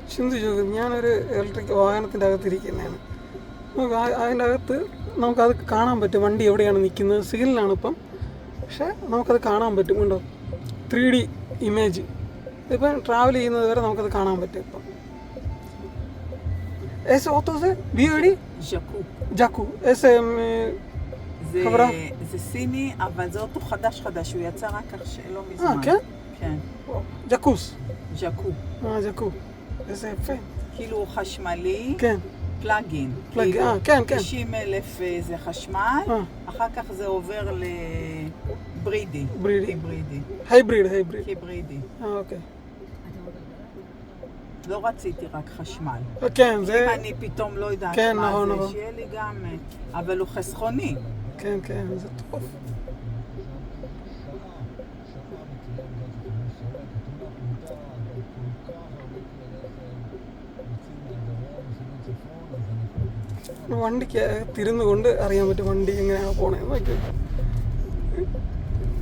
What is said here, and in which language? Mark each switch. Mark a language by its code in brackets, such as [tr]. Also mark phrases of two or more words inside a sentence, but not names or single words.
[ml] ചിന്തിച്ചു നോക്കും, ഞാനൊരു ഇലക്ട്രിക് വാഹനത്തിൻ്റെ അകത്തിരിക്കുന്നതാണ്. നമുക്ക് അതിൻ്റെ അകത്ത് നമുക്കത് കാണാൻ പറ്റും, വണ്ടി എവിടെയാണ് നിൽക്കുന്നത്. സിഗ്നലാണ് ഇപ്പം, പക്ഷേ നമുക്കത് കാണാൻ പറ്റും. ഉണ്ടോ 3D ഇമേജ്. ഇപ്പം ട്രാവൽ ചെയ്യുന്നത് വരെ നമുക്കത് കാണാൻ പറ്റും. [he] ഇപ്പം איזה אוטו זה? BYD? ג'קו. איזה חברה? זה סיני, אבל זה אוטו חדש, הוא יצא רק לא מזמן. כן? כן. ג'קוס. ג'קו. ג'קו. איזה יפה. כאילו חשמלי. כן. פלאגין. כן. 90,000 זה חשמל, אחר כך זה עובר לברידי. היברידי. אוקיי. לא רציתי רק חשמל. כן, זה... אם אני פתאום לא יודעת מה זה, שיהיה לי גם... אבל הוא חסכוני. כן, זה טוב. [ml] വണ്ടിക്ക് തിരുന്നു കൊണ്ട് അറിയാൻ പറ്റും വണ്ടി എങ്ങനെയാണ് പോണേന്ന്.